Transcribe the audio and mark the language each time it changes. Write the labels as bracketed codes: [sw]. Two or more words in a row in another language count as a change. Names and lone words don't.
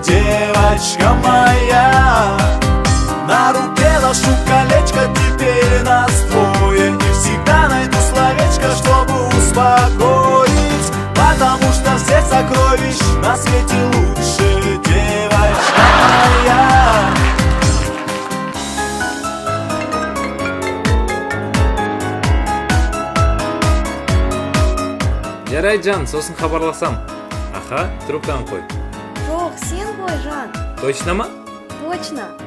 [ru] Девочка моя, на руке ношу колечко, теперь нас двое. И всегда найду словечко, чтобы успокоить, потому что всех сокровищ на свете лучше. Девочка моя. [kk] Жарай, Жан, сосын хабарласам. Аха, трубканы қой. Жоқ, сен ғой, Жан. Точно ма? Точно.